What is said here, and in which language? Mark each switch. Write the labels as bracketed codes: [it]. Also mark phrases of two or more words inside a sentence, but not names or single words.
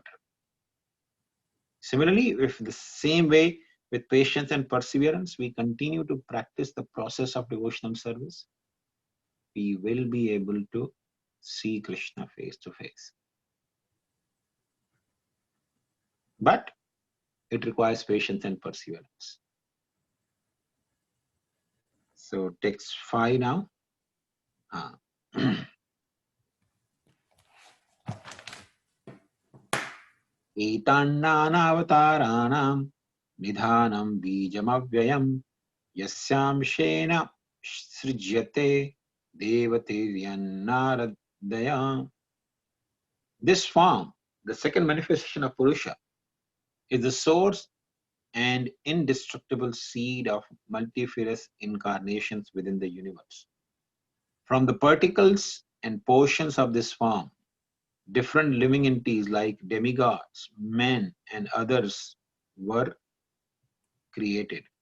[en] Similarly, if the same way with patience and perseverance, we continue to practice the process of devotional service, we will be able to see Krishna face to face. But it requires patience and perseverance. So text 5 now. [sa] Etannanavataranam nidhanam bijamavyayam yasyamshena srijyate devatevyanaradaya. [en] This form, the second manifestation of Purusha, is the source and indestructible seed of multifarious incarnations within the universe. From the particles and portions of this form, different living entities like demigods, men, and others were created.